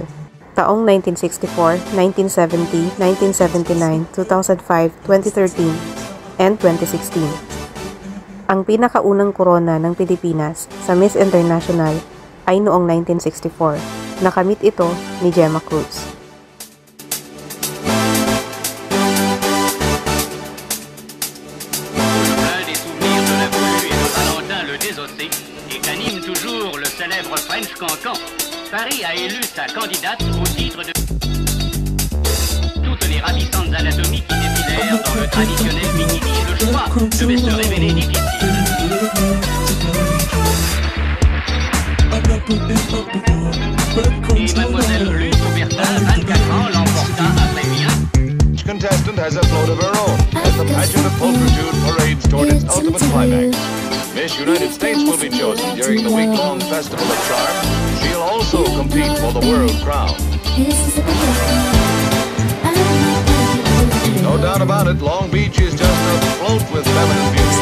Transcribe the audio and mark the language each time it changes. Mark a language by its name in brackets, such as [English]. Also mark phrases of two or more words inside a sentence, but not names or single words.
[Filipino] Taong 1964, 1970, 1979, 2005, 2013, and 2016. Ang pinakaunang korona ng Pilipinas sa Miss International ay noong 1964. Nakamit ito ni Gemma Cruz. [French] Des souvenirs de la Bru et de Valentin le Désossé et qu'anime toujours le célèbre French Cancan, Paris a élu sa candidate au titre de toutes les ravissantes anatomies qui défilèrent dans le traditionnel bikini. Le choix devait se révéler difficile. Et mademoiselle Luce Aubertin, 24 ans, l'emporta après bien. [English] Each contestant has a float of her own as the pageant of pulchritude parades toward its ultimate climax. Miss United States will be chosen during the week-long Festival of Charm. She'll also compete for the world crown. No doubt about it, Long Beach is just afloat with feminine beauty.